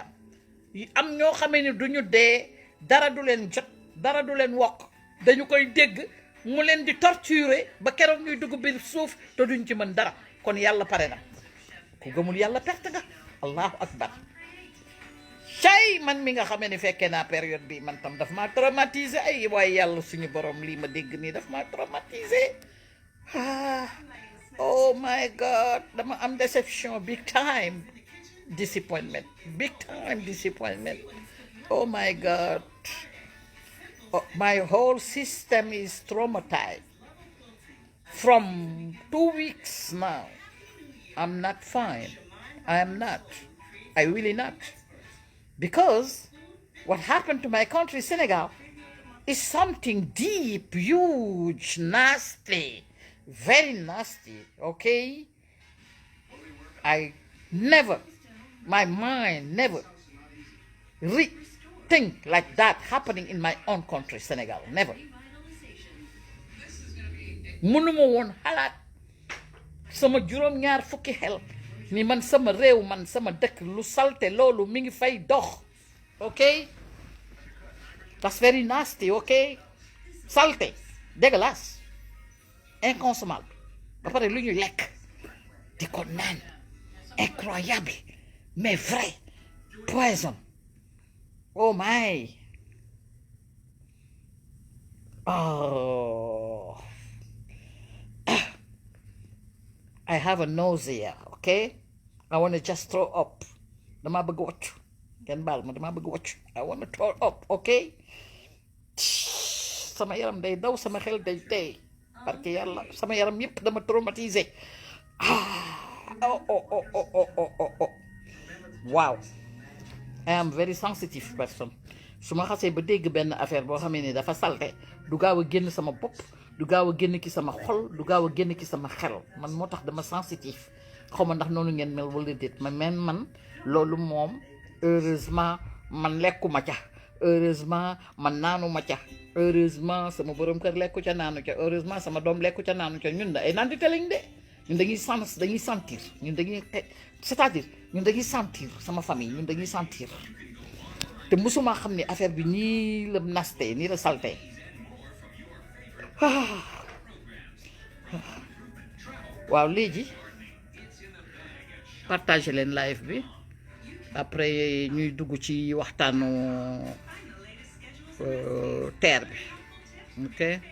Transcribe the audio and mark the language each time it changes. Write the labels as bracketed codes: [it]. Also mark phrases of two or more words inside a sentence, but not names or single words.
[wo] am ñoo xamee ni duñu dee, dara du leen jot, dara du leen wokk, dañu koy dégg mu leen di torturer ba keroog ñuy dugg biir suuf te duñ ci mën dara. kon yàlla pare na, ku gëmul yàlla perte nga. [ar] الله أكبر. [wo] cay man mi nga xamee ni fekkee naa période bi, man tam daf maa traumatisé. ay waaye yàlla suñu borom lii ma dégg nii daf maa traumatisé. [en] Oh my God, [wo] dama am déception, [en] big time disappointment, big time disappointment. Oh my God, oh, my whole system is traumatized. From 2 weeks now, I'm not fine. I am not. I really not. Because what happened to my country, Senegal, is something deep, huge, nasty, very nasty, okay? I never, my mind never think like that happening in my own country, Senegal, never. [wo] Mënuma woon xalaat sama juróom-ñaar fukki xel ni man sama réew, man sama dëkk, lu salte loolu mi ngi fay dox, [en] okay? That's very nasty, [wo] okay? Salte, dégueulasse, inconsommable, ba pare lu ñuy lekk di ko naan, [fr] incroyable, mais vrai, [en] poison. Oh my. Oh, I have a nausea, okay? I want to just throw up. [wo] Dama bëgg waccu. ngeen baal ma damaa bëgg wàcc [en] I wanna turn up [wo] ok sama yaram day daw sama xel day tey [fr] parce que [wo] yàlla sama yaram yëpp dama traumatisé waaw [en] I am very sensitive person [wo] su ma xasee ba dégg benn affaire boo xamee ni dafa salte du gaaw a génn sama bopp du gaaw a génn ki sama xol du gaaw a génn ki sama xel man moo tax dama sensitive xaw ma ndax noonu ngeen mel wala déet man loolu moom heureusement man lekkuma ca heureusement man naanuma ca heureusement sama borom kër lekku ca naanu ca heureusement sama doom lekku ca naanu ca ñun da ay naan di teleñ de ñun dañuy sentir ñun dañuy c'est-à-dire ñun dañuy sentir sama famille ñun dañuy sentir te musuma xam ni affaire bi nii la naste nii la salte waaw léegi partagé leen live bi après ñuy dugg ci waxtaanu terre bi ok